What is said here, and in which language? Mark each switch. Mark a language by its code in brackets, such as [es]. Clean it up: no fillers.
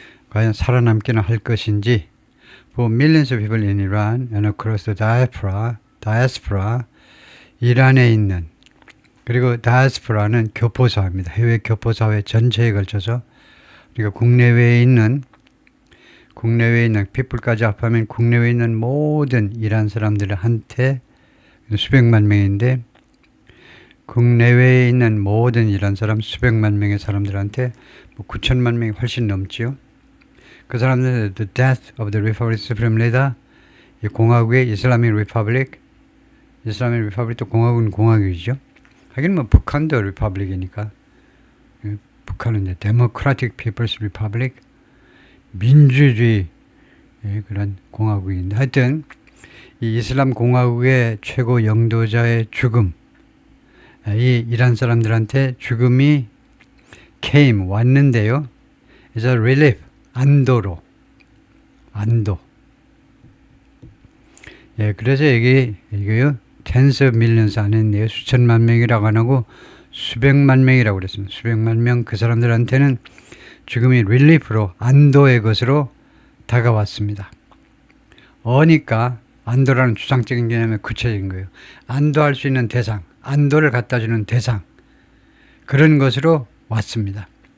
[ko] 과연 살아남기는 할 것인지 [en] For millions of people in Iran and across the diaspora [ko] 이란에 있는 그리고 다이아스포라는 교포사회입니다. 해외 교포사회 전체에 걸쳐서 그러니까 국내외에 있는 people까지 합하면 국내외에 있는 모든 이란 사람들한테 수백만 명인데 국내외에 있는 모든 이란 사람 수백만 명의 사람들한테 9천만 명이 훨씬 넘지요. 그 사람들은 [en] the death of the Republic Supreme Leader [ko] 이 공화국의 이슬라믹 리퍼블릭도 공화국은 공화국이죠. 하긴 뭐 북한도 리퍼블릭이니까 북한은 이제 [en] Democratic People's Republic [ko] 민주주의 그런 공화국인데 하여튼 이 이슬람 공화국의 최고 영도자의 죽음 이 이란 사람들한테 죽음이 왔는데요. [en] It's a relief, [ko] 안도. 그래서 이게요. [en] tens of millions [ko] 안 했네요. 수천만 명이라고 안 하고 수백만 명이라고 그랬습니다. 수백만 명 그 사람들한테는 죽음이 릴리프로 안도의 것으로 다가왔습니다. 어니까 안도라는 추상적인 개념의 구체적인 거예요. 안도할 수 있는 대상, 안도를 갖다 주는 대상 그런 것으로 왔습니다.